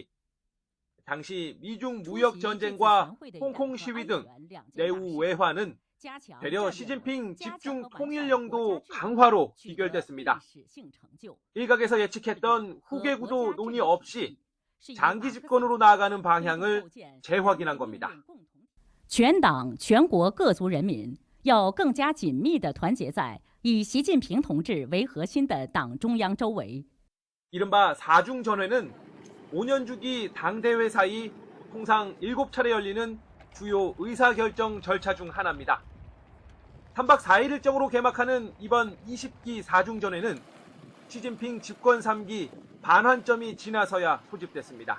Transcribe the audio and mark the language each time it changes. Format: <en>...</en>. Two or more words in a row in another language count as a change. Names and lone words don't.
<ko>당시 미중 무역 전쟁과 홍콩 시위 등 내후 외환은 되려 시진핑 집중 통일령도 강화로 귀결됐습니다. 일각에서 예측했던 후계 구도 논의 없이 장기 집권으로 나아가는 방향을 재확인한 겁니다.</ko> <zh>全党全国各族人民要更加紧密地团结在以习近平同志为核心的党中央周围，</zh> <ko>이른바 4중 전회는 5년 주기 당대회 사이 통상 7차례 열리는 주요 의사결정 절차 중 하나입니다. 3박 4일 일정으로 개막하는 이번 20기 4중 전회는 시진핑 집권 3기 반환점이 지나서야 소집됐습니다.</ko>